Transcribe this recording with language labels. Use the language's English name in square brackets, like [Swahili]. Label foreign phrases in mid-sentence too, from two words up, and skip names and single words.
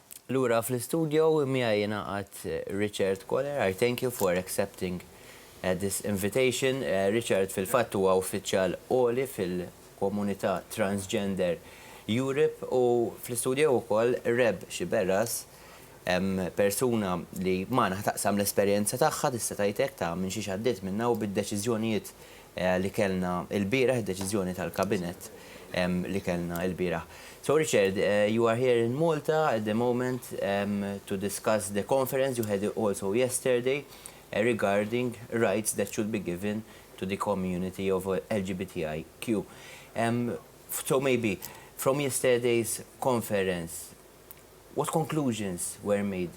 [Maltese] Lura fl-studio miegħi ngħaqad Richard Koller. [English] I thank you for accepting this invitation. [Maltese] Richard fil-fatt huwa uffiċjal għoli fil-komunità Transgender Europe u fl-studio wkoll Reb Xiberras, persuna li magħna taqsam l-esperjenza tagħha tista' tgħidlek ta' minn xi għaddiet minnha u bid-deċiżjonijiet li kellna l-bieraħ, id-deċiżjoni tal-Kabinet li kellna l-bieraħ. [English] So Richard, you are here in Malta at the moment to discuss the conference you had also yesterday regarding rights that should be given to the community of LGBTIQ. So maybe from yesterday's conference, what conclusions were made?